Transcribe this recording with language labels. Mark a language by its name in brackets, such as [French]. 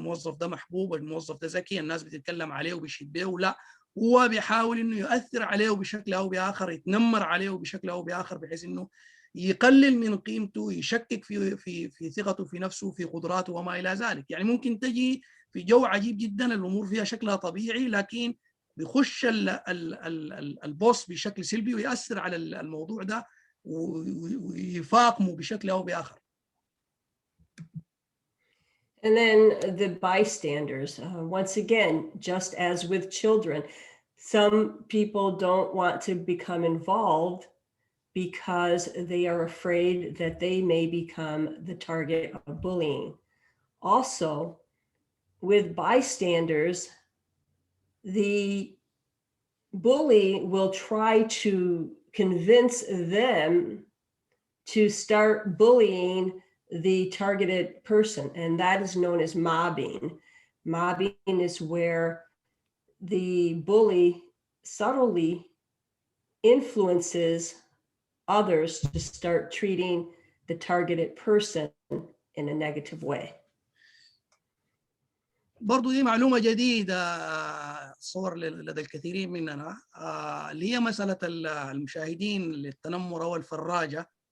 [Arabic] الموظف ده محبوب، الموظف ده ذكي، الناس بتتكلم عليه وبيشد به، لا هو بيحاول انه يؤثر عليه بشكل او باخر، يتنمر عليه بشكل او باخر، بحيث انه يقلل من قيمته، يشكك في ثقته في نفسه، في قدراته وما الى ذلك. يعني ممكن تجي في جو عجيب جدا، الامور فيها شكلها طبيعي، لكن بيخش البوس بشكل سلبي ويأثر على الموضوع ده ويفاقمه بشكل او باخر. [English] And then the bystanders, once again, just as with children, some people don't want to become involved because they are afraid that they may become the target of bullying. Also, with bystanders, the bully will try to convince them to start bullying the targeted person, and that is known as mobbing. Mobbing is where the bully subtly influences others to start treating the targeted person in a negative way. [Arabic] برضو دي معلومة جديدة صور لدى الكثيرين مننا، اللي هي مسألة المشاهدين للتنمر أو الفراجة.